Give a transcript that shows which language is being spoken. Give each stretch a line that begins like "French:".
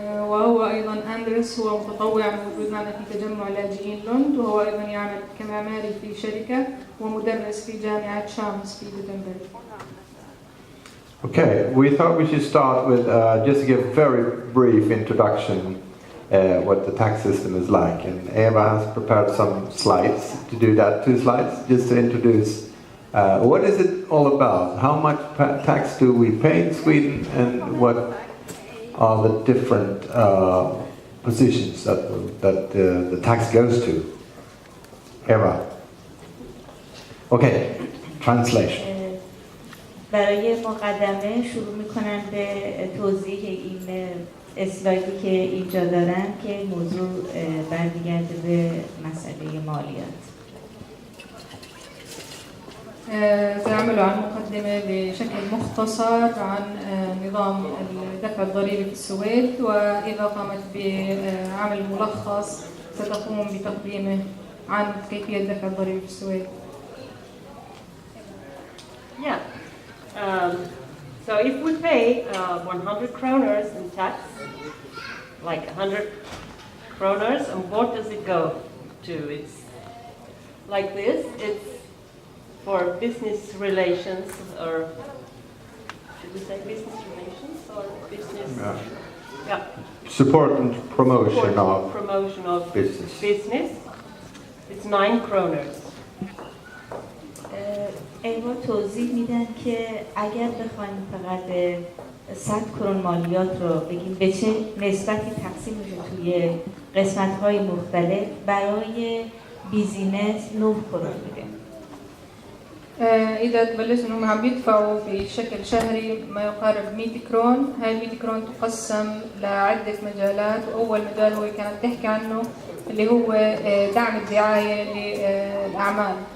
Arabic: وهو أيضا أندرس هو متطوع موجود معنا في تجمع لاجئين لوند، وهو أيضا يعمل كمعماري في شركة ومدرس في جامعة شامس في جوتنبرغ.
English: Okay, we thought we should start with just to give a very brief introduction what the tax system is like. And Eva has prepared some slides to do that, 2 slides, just to introduce what is it all about? How much tax do we pay in Sweden, and what are the different positions that the tax goes to? Eva. Okay, translation.
Persian: برای مقدمه شروع میکنم به توضیح این اسلایدی که اینجا دارم که موضوع برمیگرده به مسئله مالیات.
Arabic: سأعمل عن مقدمة بشكل مختصر عن نظام دفع الضريبة في السويد، وإذا قامت بعمل ملخص ستقوم بتقديمه عن كيفية دفع الضريبة في السويد.
English: Yeah. So if we pay 100 kroners in tax, like 100 kroners, and what does it go to? It's like this. It's for business relations, or should we say business relations or business? Yeah. Support and promotion of business. It's 9 kroners.
Persian: ایوا توضیح میدن که اگر بخوایم فقط 100 کرون مالیات رو بگیم به چه نسبتی تقسیم میشه توی قسمت‌های مختلف، برای بیزینس 9 کرون میده.
Arabic: إذا تبلشوا إنهم عم بيدفعوا بشكل شهري ما يقارب 100 كرون، هاي 100 كرون تقسم لعدة مجالات، وأول مجال هو كانت تحكي عنه اللي هو دعم الدعاية للأعمال.